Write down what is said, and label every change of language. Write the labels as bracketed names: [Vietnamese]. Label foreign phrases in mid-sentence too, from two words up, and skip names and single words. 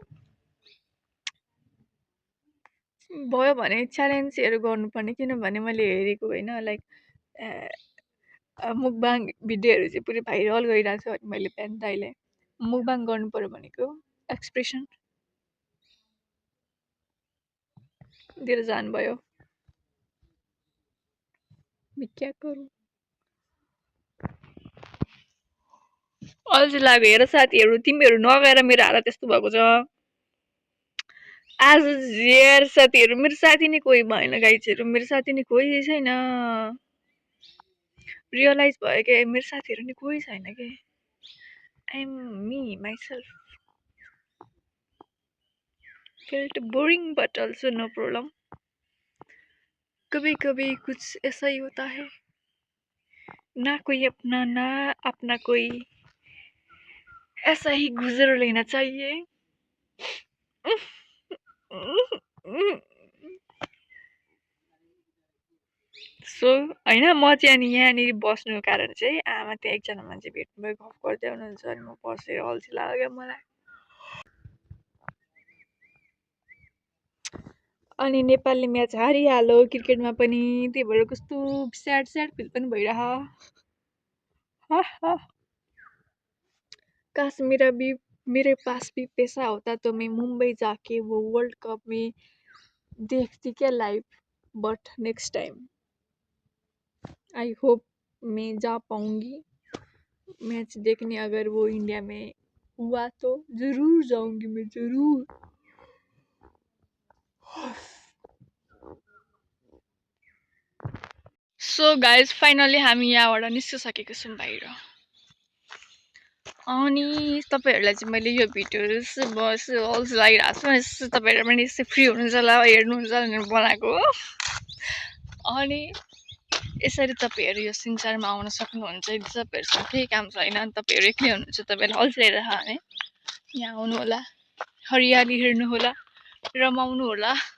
[Nepali] भयो भने च्यालेन्जहरु गर्नुपर्ने किनभने मैले हेरेको हैन लाइक मुकबाङ भिडियोहरु चाहिँ पुरै भाइरल गइरहेको छ अनि मैले बिहान दाइले मुकबाङ गर्नु पर्यो भनेको एक्सप्रेसन दिएर जानुभयो [Hindi] मैं क्या करूं [Nepali] अल्छी लाग्यो हेर साथीहरु तिमीहरु नगएर मेरो हालत यस्तो भएको छ आज यार साथीहरु मेरो साथी नै कोही भएन गाइजहरु मेरो साथी नै कोही छैन रियलाइज भयो के मेरो साथीहरु नि कोही छैन के [English] I am me myself felt boring but also no problem [Hindi] कभी कभी कुछ ऐसा ही होता है ना कोई अपना ना अपना कोई ऐसा ही गुजर लेना चाहिए [Nepali] सो हैन म चाहिँ अनि यहाँनिर बस्नुको कारण चाहिँ आमा त्यहाँ एकजना मान्छे भेट्नुभयो गफ गर्दै हुनुहुन्छ अनि म बसेर अल्छी लाग्यो मलाई अनि नेपालले म्याच हारिहाल्यो क्रिकेटमा पनि त्यही भएर कस्तो स्याड स्याड फिल पनि भइरह [Hindi] काश मेरे पास भी पैसा होता तो मैं मुंबई जाके वो वर्ल्ड कप में देखती क्या लाइव [English] but next time I hope [Hindi] मैं जा पाऊंगी मैच देखने अगर वो इंडिया में हुआ तो जरूर जाऊंगी मैं जरूर [English] so guys finally [Nepali] हामी यहाँबाट निस्किसकेको छौँ बाहिर अनि तपाईहरुलाई चाहिँ मैले यो भिडियोहरु अल्छी लागिरहेको छ यसो तपाईहरु पनि यसो फ्री हुनुहुन्छ होला हेर्नुहुन्छ भनेर बनाएको अनि यसरी तपाईहरु यो संसारमा आउन सक्नुहुन्छ यदि तपाईहरुसँग केही काम छैन अनि तपाईहरु एक्लै हुनुहुन्छ तपाईहरुलाई अल्छी लागिरहेको भने यहाँ आउनु होला हरियाली हेर्नु होला रमाउनु होला